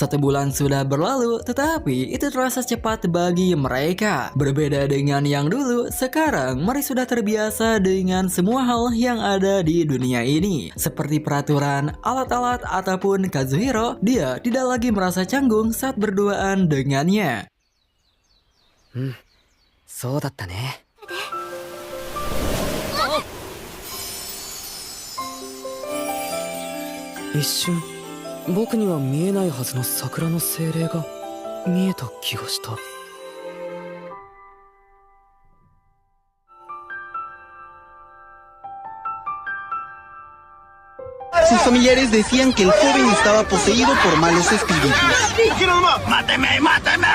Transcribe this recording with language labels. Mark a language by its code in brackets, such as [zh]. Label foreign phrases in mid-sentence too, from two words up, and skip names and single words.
[id] 1 bulan sudah berlalu, tetapi itu terasa cepat bagi mereka. Berbeda dengan yang dulu, sekarang Mari sudah terbiasa dengan semua hal yang ada di dunia ini. Seperti peraturan, alat-alat, ataupun Kazuhiro, dia tidak lagi merasa canggung saat berduaan dengannya. [ja] そうだったね。一瞬僕には見えないはずの桜の精霊が見えた気がした。 [es] Sus familiares decían que el joven estaba poseído por malos espíritus.